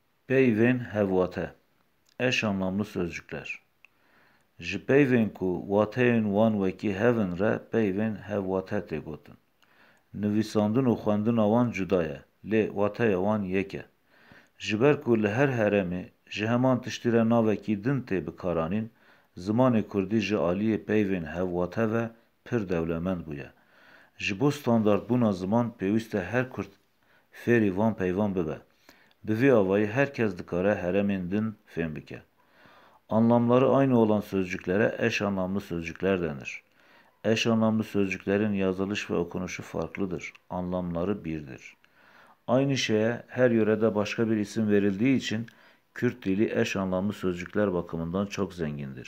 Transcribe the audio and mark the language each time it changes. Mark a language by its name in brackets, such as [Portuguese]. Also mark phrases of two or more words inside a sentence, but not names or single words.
[Kurdish] Peyvên hevwate. [Turkish] Eş anlamlı sözcükler. [Kurdish] Ji peyvên ku wateyên wan wekî hevin re peyvên hevwate tê gotin. Nivîsandin û xwendina wan cuda ye, lê wateya wan yek e. Ji ber ku li her herêmê ji heman tiştî re navekî din tê bikaranîn, zimanê Kurdî ji aliyê peyvên hevwate ve pir dewlemend bûye. Ji bo standardbûna ziman pêwîst e her Kurd fêrî van peyvan bibe. Bi vê avayî herkes dikare herêmên din fêm bike. [Turkish] Anlamları aynı olan sözcüklere eş anlamlı sözcükler denir. Eş anlamlı sözcüklerin yazılış ve okunuşu farklıdır. Anlamları birdir. Aynı şeye her yörede başka bir isim verildiği için Kürt dili eş anlamlı sözcükler bakımından çok zengindir.